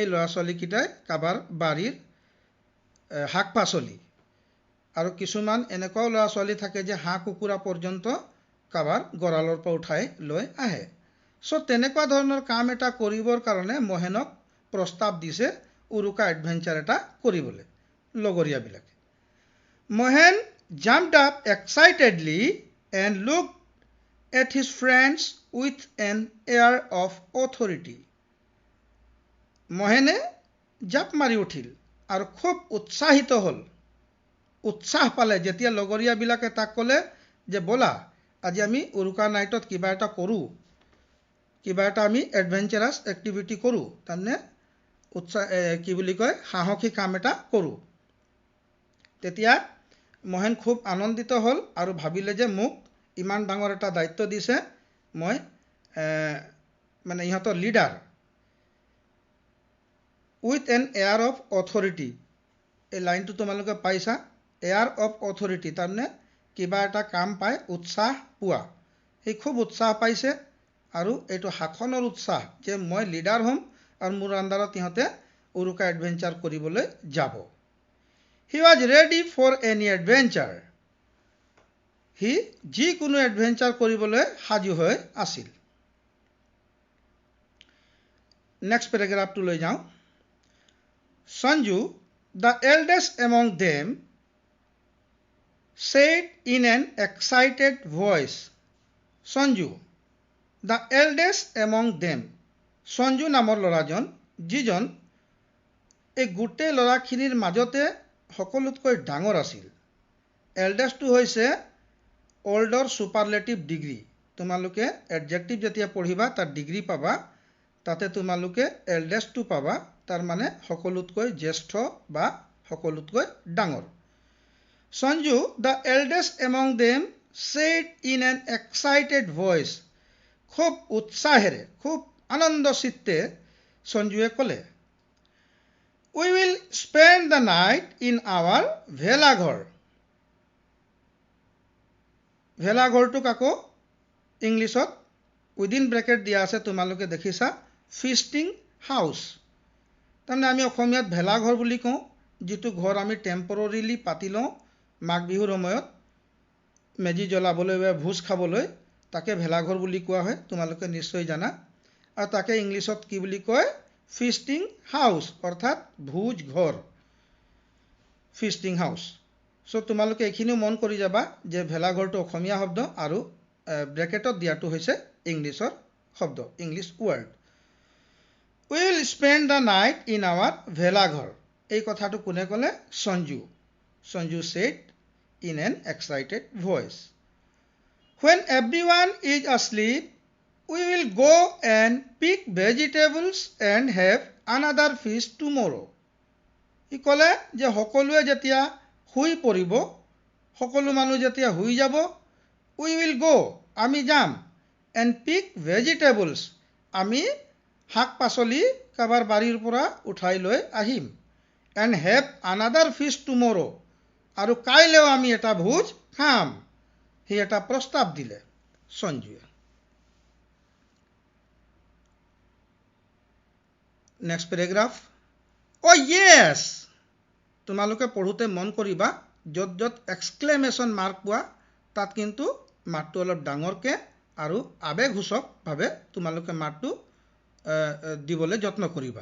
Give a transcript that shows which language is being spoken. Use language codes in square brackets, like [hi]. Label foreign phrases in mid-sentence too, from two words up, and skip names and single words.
[as] ল'ৰা ছোৱালী কিটাই কাবাৰ বাৰীৰ শাক পাচলি আৰু কিছুমান এনেকুৱাও ল'ৰা ছোৱালী থাকে যে হাঁহ কুকুৰা পৰ্যন্ত কাবাৰ গৰালৰ পৰা উঠাই লৈ আহে সো তেনেকুৱা ধৰণৰ কাম এটা কৰিবৰ কাৰণে মহেনক প্ৰস্তাৱ দিছে উৰুকা এডভেঞ্চাৰ এটা কৰিবলৈ লগৰীয়া বিলাকে [en] Mohen jumped up excitedly and looked at his friends with an air of authority. [as] Mohene জাপ মাৰি উঠিল আৰু খুব উৎসাহিত হল উৎসাহ পালে যেতিয়া লগৰীয়া বিলাকে তাক ক'লে যে বলা আজি আমি উৰুকা নাইটত কিবা এটা কৰো কিবা এটা আমি [en] adventurous activity [as] কৰো তাৰনে উৎসাহ কি বুলি কয় সাহসী কাম এটা কৰো তেতিয়া মহেন খুব আনন্দিত হল আৰু ভাবিলে যে মোক ইমান ডাঙৰ এটা দায়িত্ব দিছে মই মানে ইহঁতৰ লিডাৰ [en] with an air of authority [as] এই লাইনটো তোমালোকে পাইছা [en] air of authority [as] তাৰনে কিবা এটা কাম পাই উৎসাহ পোৱা এই খুব উৎসাহ পাইছে আৰু এটো হাখনৰ উৎসাহ যে মই লিডাৰ হম আৰু মোৰ আন্ডাৰত ইহঁতে উৰুকা এডভেঞ্চাৰ কৰিবলৈ যাব [en] He was ready for any adventure. [as] He যিকোনো এডভেঞ্চাৰ কৰিবলৈ সাজু হৈ আছিল [en] next paragraph [as] লৈ যাওঁ [en] Sanju, the eldest among them, said in an excited voice. Sanju, the eldest among them. [as] Sanju নামৰ ল'ৰাজন যিজন এই গোটেই ল'ৰাখিনিৰ মাজতে সকলোতকৈ ডাঙৰ আছিল এল্ডেষ্টটো হৈছে [en] older superlative degree [as] তোমালোকে adjective যেতিয়া পঢ়িবা তাৰ ডিগ্ৰী পাবা তাতে তোমালোকে এল্ডেষ্টটো পাবা তাৰ মানে সকলোতকৈ জ্যেষ্ঠ বা সকলোতকৈ ডাঙৰ [en] Sanju, the eldest among them, said in an excited voice. [as] খুব উৎসাহেৰে খুব আনন্দ চিত্তে সঞ্জুৱে ক'লে [en] We will spend the night in our [as] ভেলাঘৰ ভেলাঘৰটো কাকো ইংলিছত [en] within bracket [as] দিয়া আছে তোমালোকে দেখিছা [en] feasting house [as] তাৰমানে আমি অসমীয়াত ভেলাঘৰ বুলি কওঁ যিটো ঘৰ আমি টেম্পৰৰিলি পাতি লওঁ মাঘ বিহুৰ সময়ত মেজি জ্বলাবলৈ বা ভোজ খাবলৈ তাকে ভেলাঘৰ বুলি কোৱা হয় তোমালোকে নিশ্চয় জানা আৰু তাকে ইংলিছত কি বুলি কয় [en] feasting house [as] অৰ্থাৎ ভোজ ঘৰ [en] feasting house [as] সো তোমালোকে এখিনিও মন কৰি যাবা যে ভেলাঘৰটো অসমীয়া শব্দ আৰু ব্ৰেকেটত দিয়াটো হৈছে ইংলিছৰ [en] শব্দ English word We will spend the night in our ভেলাঘৰ [as] এই কথাটো কোনে ক'লে [en] Sanju said in an excited voice When everyone is asleep we will go and pick vegetables and have another feast tomorrow [as] ই ক'লে যে সকলোৱে যেতিয়া শুই পৰিব সকলো মানুহ যেতিয়া শুই যাব [en] we will go [as] আমি যাম [en] and pick vegetables [as] আমি শাক পাচলি কাবাৰ বাৰীৰ পৰা উঠাই লৈ আহিম [en] and have another feast tomorrow [as] আৰু কাইলেও আমি এটা ভোজ খাম হি এটা প্ৰস্তাৱ দিলে সঞ্জুৱে [en] next paragraph Oh yes [as] তোমালোকে পঢ়োতে মন কৰিবা যত যত [en] exclamation mark [as] পোৱা তাত কিন্তু মাতটো অলপ ডাঙৰকৈ আৰু আৱেগসূচকভাৱে তোমালোকে মাতটো দিবলৈ যত্ন কৰিবা।